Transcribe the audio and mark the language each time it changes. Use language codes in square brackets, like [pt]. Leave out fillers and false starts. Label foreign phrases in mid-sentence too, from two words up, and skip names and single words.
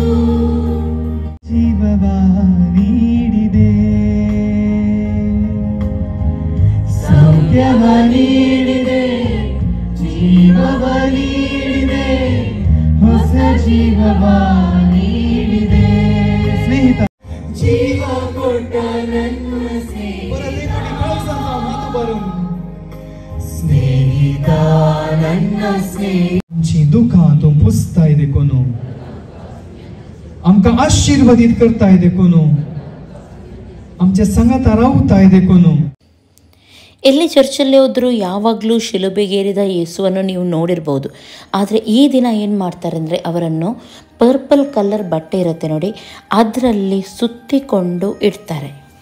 [kn] ಜೀವವ ನೀಡಿದೆ, ಸೌಖ್ಯವ ನೀಡಿದೆ, ಜೀವವ ನೀಡಿದೆ, ಹೊಸ ಜೀವವ ನೀಡಿದೆ. ಸ್ನೇಹಿತ ಜೀವ ಕೊಟ್ಟ ನನ್ನ ಸ್ನೇಹಿತ ನನ್ನ [kok] आमची दुःखां तो पुसताय देखून, आमकां आशीर्वादीत करताय देखून, आमच्या संगत रावताय देखून. [kn] ಎಲ್ಲಿ ಚರ್ಚಲ್ಲಿ ಹೋದರೂ ಯಾವಾಗಲೂ ಶಿಲುಬೆಗೇರಿದ ಯೇಸುವನ್ನು ನೀವು ನೋಡಿರ್ಬೋದು. ಆದರೆ ಈ ದಿನ ಏನು ಮಾಡ್ತಾರೆ ಅಂದರೆ ಅವರನ್ನು [en] purple colour [kn] ಬಟ್ಟೆ ಇರುತ್ತೆ ನೋಡಿ, ಅದರಲ್ಲಿ ಸುತ್ತಿಕೊಂಡು ಇಡ್ತಾರೆ.